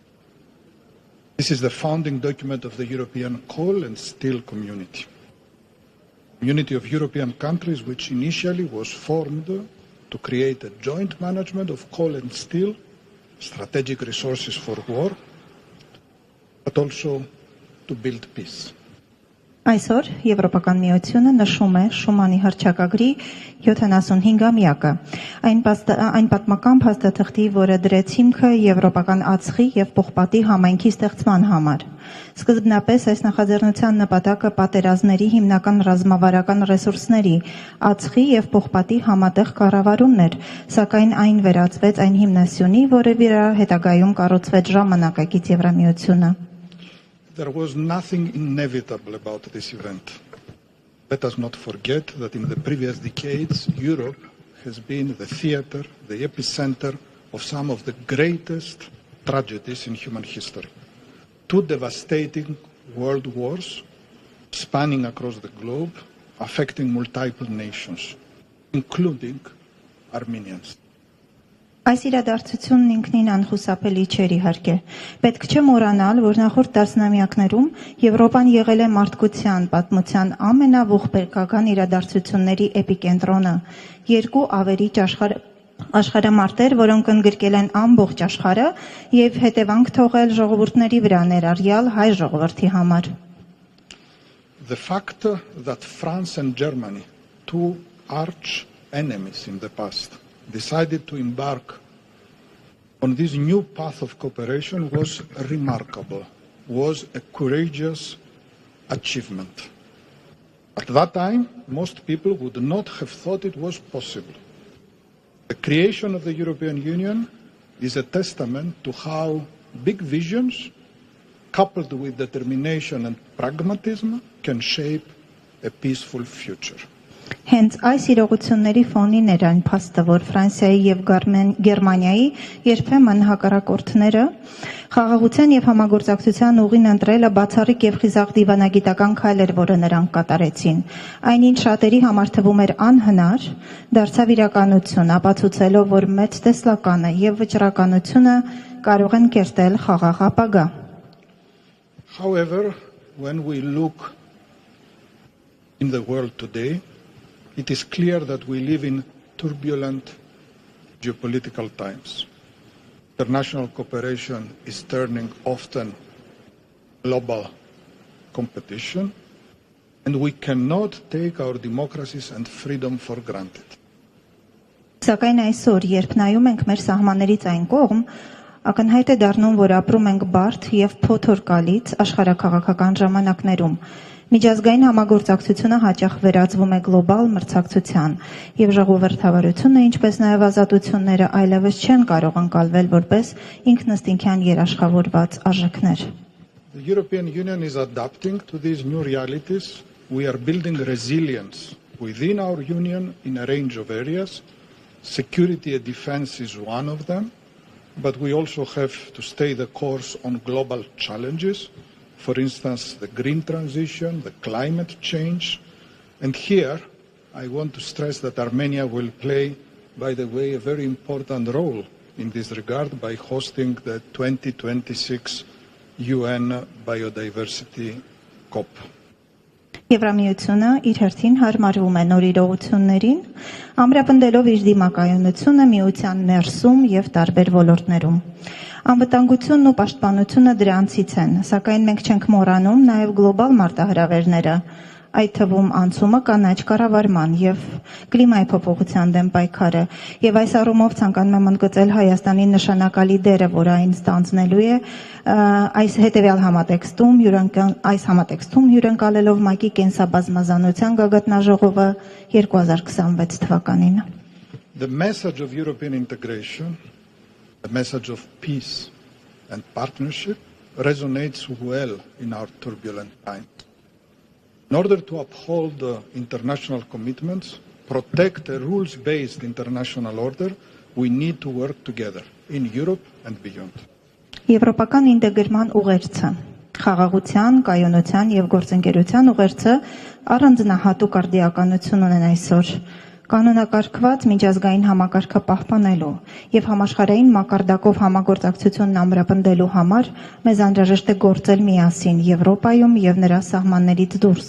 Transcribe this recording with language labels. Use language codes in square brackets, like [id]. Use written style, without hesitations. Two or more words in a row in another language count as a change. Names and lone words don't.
[en] This is the founding document of the European Coal and Steel Community. Community of European countries which initially was formed to create a joint management of coal and steel, strategic resources for war, but also to build peace. [hy] Այսօր Եվրոպական միությունը նշում է Շումանի հռչակագրի 75-ամյակը։ Այն պատմական փաստաթղթի, որը դրեց հիմքը եվրոպական ածխի եւ պողպատի համայնքի ստեղծման համար։ Սկզբնապես այս նախաձեռնության նպատակը պատերազմների հիմնական ռազմավարական ռեսուրսների, ածխի եւ պողպատի համատեղ կառավարումն էր, սակայն այն վերածվեց այն հիմնասյունի, որը վրա հետագայում կառուցվեց ժամանակակից Եվրամիությունը։ [en] There was nothing inevitable about this event. Let us not forget that in the previous decades, Europe has been the theater, the epicenter of some of the greatest tragedies in human history. Two devastating world wars spanning across the globe, affecting multiple nations, including Armenians. [hy] Այս իրադարձությունն ինքնին անխուսափելի չէր իհարկե։ Պետք չէ մոռանալ, որ նախորդ տասնամյակներում Եվրոպան եղել է մարդկության պատմության ամենաողբերգական իրադարձությունների էպիկենտրոնը։ Երկու ավերիչ աշխարհամարտեր, որոնք ընդգրկել են ամբողջ աշխարհը եւ հետևանք թողել ժողովուրդների վրա ներառյալ հայ ժողովրդի համար։ [en] The fact that France and Germany, two arch enemies in the past, decided to embark on this new path of cooperation was remarkable, was a courageous achievement. At that time, most people would not have thought it was possible. The creation of the European Union is a testament to how big visions, coupled with determination and pragmatism, can shape a peaceful future. [hy] Հենց այս իրողությունների ֆոնին էր այն փաստը, որ Ֆրանսիայի եւ Գերմանիայի երբեմն հակառակորդները խաղաղության եւ համագործակցության ուղին ընտրելը բացառիկ եւ խիզախ դիվանագիտական քայլ էր, որը նրանք կատարեցին։ Այնին շատերի համար թվում էր անհնար, դարձավ իրականություն, ապացուցելով, որ մեծ տեսլականը եւ վճռականությունը կարող են կերտել խաղաղ ապագա։ [en] However, when we look in the world today, it is clear that we live in turbulent geopolitical times. International cooperation is turning often global competition, and we cannot take our democracies and freedom for granted. [hy] Սակայն այսօր, երբ նայում ենք մեր սահմաններից այն կողմ, ակնհայտ է դառնում, որ ապրում ենք բարդ եւ փոթորկալից աշխարհաքաղաքական ժամանակներում։ Միջազգային համագործակցությունը հաճախ վերածվում է գլոբալ մրցակցության, եւ ժողովրդավարությունը, ինչպես նաեւ ազատությունները այլևս չեն կարող ընկալվել որպես ինքնըստինքյան երաշխավորված արժեքներ։ [en] The European Union is adapting to these new realities. We are building resilience within our union in a range of areas. Security and defense is one of them, but we also have to stay the course on global challenges. For instance, the green transition, the climate change. And here, I want to stress that Armenia will play, by the way, a very important role in this regard by hosting the 2026 UN Biodiversity COP. [hy] Եվրամիությունը իր հերթին հարմարվում է նոր իրողություններին, ամրապնդելով իր դիմակայունությունը միության ներսում եւ տարբեր ոլորտներում։ Անվտանգությունն ու պաշտպանությունը դրանցից են, սակայն մենք չենք մոռանում նաեւ գլոբալ մարտահրավերները, այդ թվում անցումը կանաչ կառավարման եւ կլիմայի փոփոխության դեմ պայքարը, եւ այս առումով ցանկանում եմ ընդգծել Հայաստանի նշանակալի դերը, որը այն ստանձնելու է այս հետեւյալ համատեքստում հյուրընկալելով ՄԱԿ-ի կենսաբազմազանության գագաթնաժողովը 2026 թվականին։ [en] The message of European integration, the message of peace and partnership resonates well in our turbulent times. In order to uphold the international commitments, protect a rules-based international order, we need to work together in Europe and beyond. [hy] Եվրոպական ինտեգրման ուղերձը, խաղաղության, կայունության եւ գործընկերության ուղերձը առանձնահատուկ արդիականություն ունեն այսօր։ Կանոնակարգված միջազգային համակարգը պահպանելու եւ համաշխարհային մակարդակով համագործակցությունն ամրապնդելու համար մեզ անհրաժեշտ է գործել միասին Եվրոպայում եւ նրա սահմաններից դուրս։